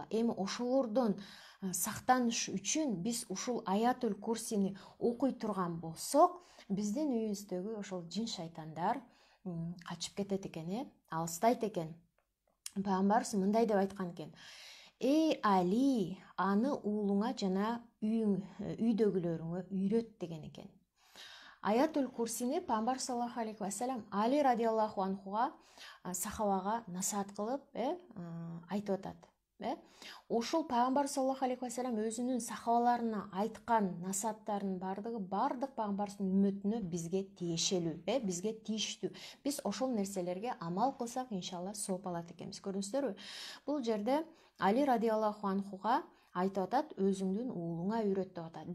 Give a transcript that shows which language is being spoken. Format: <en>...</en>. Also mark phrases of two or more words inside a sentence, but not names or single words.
<ky>Эми ошолордон сактаныш үчүн биз ушул Аятул Курсини окуй турган болсок, биздин үйүбүздөгү ошол жин шайтандар качып кетет экен, алыстайт экен. Пайгамбарыбыз мындай деп айткан экен: Эй Али, аны уулуңа жана үйдөгүлөрүңө үйрөт деген экен. Аятул Курсини Пайгамбар</ky> <ar>صلى الله عليه وسلم</ar> <ky>Али</ky> <ar>رضي الله عنه,</ar> <ky>сахабага насаат кылып айтып атат. Ошол Пайгамбар</ky> <ar>صلى الله عليه وسلم</ar> <ky>өзүнүн сахабаларына айткан насааттарынын бардык Пайгамбардын үммөтүнө бизге тиешелүү, бизге тийиштүү. Биз ошол нерселерге амал кылсак, иншалла, сооп алат экенбиз. Көрдүңүздөрбү? Бул жерде Али</ky> <ar>رضي الله عنه</ar> <ky>айтып атат, өзүңдүн уулуңа үйрөт деп атат.</ky>